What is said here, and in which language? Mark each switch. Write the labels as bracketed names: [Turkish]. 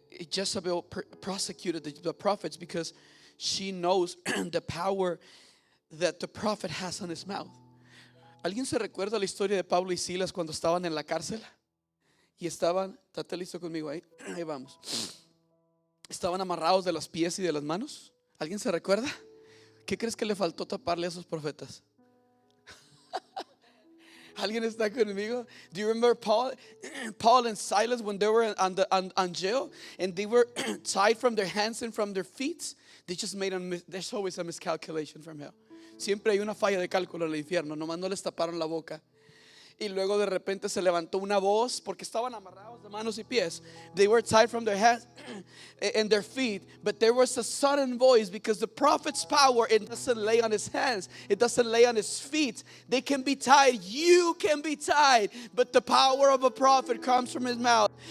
[English] Jezebel prosecuted the prophets because she knows the power that the prophet has on his mouth. [Spanish] ¿Alguien se recuerda la historia de Pablo y Silas cuando estaban en la cárcel? Y estaban, ¿estás listo conmigo ahí? Ahí vamos. Estaban amarrados de los pies y de las manos. ¿Alguien se recuerda? ¿Qué crees que le faltó taparle a esos profetas? ¿Alguien está conmigo? [English] Do you remember Paul and Silas when they were on jail and they were tied from their hands and from their feet? There's always a miscalculation from hell. [Spanish] Siempre hay una falla de cálculo en el infierno. Nomás no les taparon la boca. Y luego de repente se levantó una voz, porque estaban amarrados de manos y pies. [English] They were tied from their hands and their feet, but there was a sudden voice, because the prophet's power, it doesn't lay on his hands, it doesn't lay on his feet. They can be tied, you can be tied, but the power of a prophet comes from his mouth.